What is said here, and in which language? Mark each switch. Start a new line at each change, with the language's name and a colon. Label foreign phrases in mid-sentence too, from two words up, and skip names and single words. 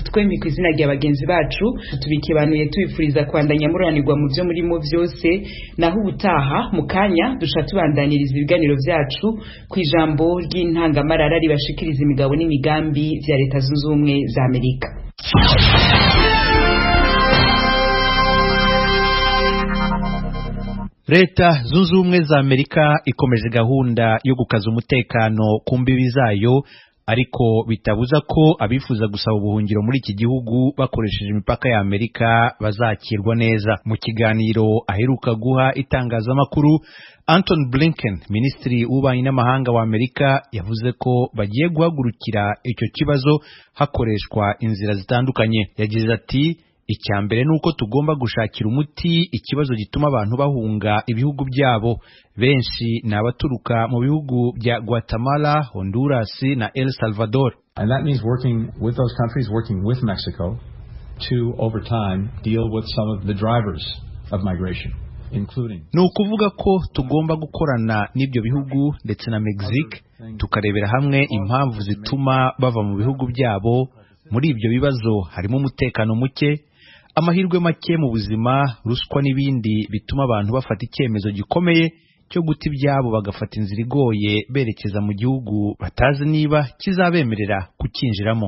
Rundi: Twembi ku izina rya bagenzi bacu tubikibanuye tubifuriza kwandanya muranirwa mu byo murimo byose, naho ubutaha mu kanya dusha tubandaniriza ibiganiro byacu ku ijambo ry'intangamarara ribashikiriza imigabo n'imigambi vya Leta Zunze Ubumwe za Amerika.
Kinyarwanda: Leta zunze ubumwe za Amerika ikomeje gahunda yo gukaza umutekano ku mbibi zayo, ariko bitabuza ko abifuza gusaba ubuhungiro muri iki gihugu bakoresheje imipaka ya Amerika bazakirwa neza. Mu kiganiro aheruka guha itangazamakuru, Anthony Blinken, Minisitiri w'Ububanyi n'Amahanga wa Amerika, yavuze ko bagiye guhagurukira icyo kibazo hakoreshwa inzira zitandukanye. Yagize ati, icyambere nuko tugomba gushakira umuti ikibazo gituma abantu bahunga ibihugu byabo. Benshi ni abaturuka mu bihugu bya Guatemala, Honduras na El Salvador.
English: And that means working with those countries, working with Mexico to over time deal with some of the drivers of migration, including.
Kinyarwanda: Ni ukuvuga ko tugomba gukorana n'ibyo bihugu ndetse na Mexique tukarebera hamwe impamvu zituma bava mu bihugu byabo. Muri ibyo bibazo harimo umutekano muke, amahirwe make mu buzima, ruswa n'ibindi bituma abantu bafata icyemezo gikomeye cyo guta ibyabo bagafata inzira igoye berekeza mu gihugu batazi niba kizabemerera kukinjiramo.